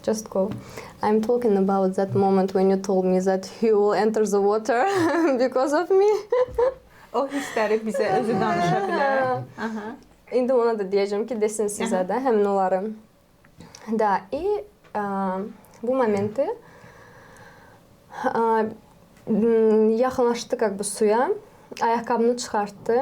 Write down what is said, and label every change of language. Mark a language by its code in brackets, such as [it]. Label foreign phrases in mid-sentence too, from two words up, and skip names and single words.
[en] Just go. I'm talking about that moment when you told me that he will enter the water because of me. [az] O hissləri bizə özü danışa bilər. Aha. İndi ona da deyəcəm ki, desin sizə də, həmin onları. Da, bu momenti yaxınlaşdı [ru] как бы [az] suya, ayaqqabını çıxartdı.